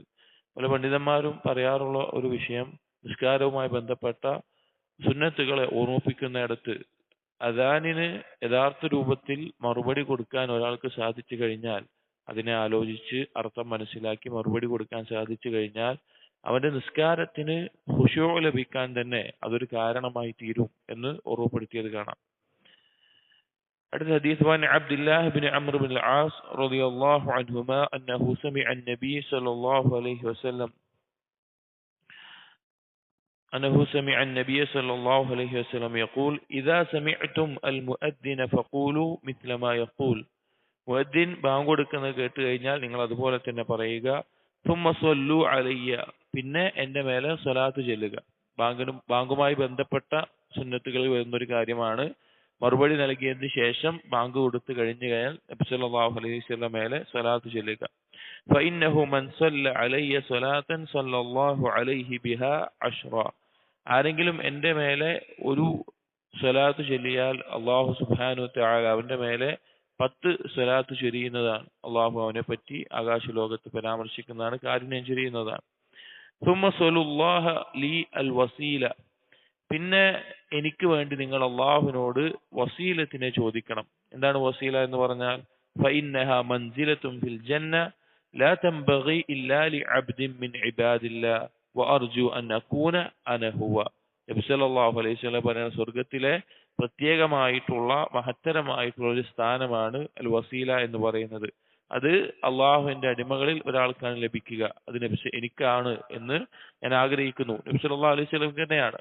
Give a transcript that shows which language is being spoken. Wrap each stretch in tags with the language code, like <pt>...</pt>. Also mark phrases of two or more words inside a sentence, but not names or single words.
<ml>പല പണ്ഡിതന്മാരും പറയാറുള്ള ഒരു വിഷയം, നിസ്കാരവുമായി ബന്ധപ്പെട്ട സുന്നത്തുകളെ ഓർമ്മിപ്പിക്കുന്നിടത്ത് അദാനിന് യഥാർത്ഥ രൂപത്തിൽ മറുപടി കൊടുക്കാൻ ഒരാൾക്ക് സാധിച്ചു കഴിഞ്ഞാൽ, അതിനെ ആലോചിച്ച് അർത്ഥം മനസ്സിലാക്കി മറുപടി കൊടുക്കാൻ സാധിച്ചു കഴിഞ്ഞാൽ അവന്റെ നിസ്കാരത്തിന് ഖുശൂ ലഭിക്കാൻ തന്നെ അതൊരു കാരണമായി തീരും എന്ന് ഓർമ്മപ്പെടുത്തിയത് കാണാം. അടുത്ത ഹദീസ്</ml> <ar>وعن عبد الله بن عمرو بن العاص رضي الله عنهما أنه سمع النبي صلى الله عليه وسلم أنه سمع النبي صلى الله عليه وسلم يقول إذا سمعتم المؤذن فقولوا مثل ما يقول.</ar> <ml>മുഅദ്ദിൻ ബാങ്ക് കൊടുക്കുന്നത് കേട്ട് കഴിഞ്ഞാൽ നിങ്ങൾ അതുപോലെ തന്നെ പറയുക.</ml> <ar>ثم صلوا علي,</ar> <ml>പിന്നെ എൻ്റെ മേലെ സ്വലാത്ത് ചൊല്ലുക. ബാങ്കുമായി ബന്ധപ്പെട്ട സുന്നത്തുകളിൽ വരുന്നൊരു കാര്യമാണ് മറുപടി നൽകിയതിന് ശേഷം ബാങ്ക് കൊടുത്തു കഴിഞ്ഞു കഴിഞ്ഞാൽ നബി</ml> <ar>صلى الله عليه وسلم</ar> <ml>മേലെ സ്വലാത്ത് ചൊല്ലുക.</ml> <ar>فإنه من صلى علي صلاة صلى الله عليه بها 10.</ar> <ml>ആരെങ്കിലും എൻ്റെ മേലെ ഒരു സ്വലാത്ത് ചൊല്ലിയാൽ</ml> <ar>الله سبحانه وتعالى</ar> <ml>അവൻ്റെ മേലെ 10 സ്വലാത്ത് ചൊരിയുന്നതാണ്. അള്ളാഹു അവനെ പറ്റി ആകാശ ലോകത്ത് പരാമർശിക്കുന്നതാണ്, കാരുണ്യം ചൊരിയുന്നതാണ്.</ml> <ar>ثم صلوا الله لي الوسيلة,</ar> <ml>പിന്നെ എനിക്ക് വേണ്ടി നിങ്ങൾ അള്ളാഹുവിനോട് വസീലത്തിനെ ചോദിക്കണം. എന്താണ് വസീല എന്ന് പറഞ്ഞാൽ?</ml> <ar>فإنها منزلة في الجنة لا تنبغي إلا لعبد من عباد الله وأرجو أن أكون أنا هو.</ar> <ml>നബി</ml> <ar>صلى الله عليه وسلم</ar> <ml>പറയുന്ന സ്വർഗ്ഗത്തിലെ പ്രത്യേകമായിട്ടുള്ള മഹത്തരമായിട്ടുള്ള ഒരു സ്ഥാനമാണ്</ml> <ar>الوسيلة</ar> <ml>എന്ന് പറയുന്നത്. അത് അള്ളാഹുവിന്റെ അടിമകളിൽ ഒരാൾക്കാണ് ലഭിക്കുക. അത് എനിക്കാണ് എന്ന് ഞാൻ ആഗ്രഹിക്കുന്നു. നബി</ml> <ar>صلى الله عليه وسلم</ar> <ml>തന്നെയാണ്.</ml>